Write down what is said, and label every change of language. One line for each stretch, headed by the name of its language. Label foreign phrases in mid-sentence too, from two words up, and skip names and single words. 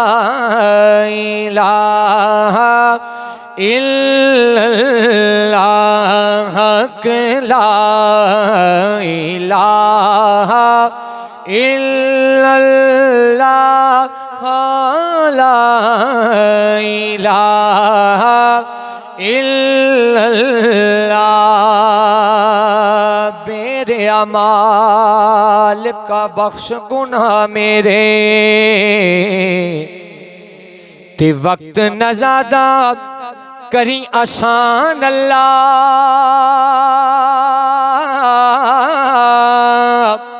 Arabic: إله إلا الله، لا إله إلا الله، لا إله إلا الله.
Punjabi: میرے اعمال کا بخش گناہ میرے، تے وقت نہ زیادہ کری آسان اللہ.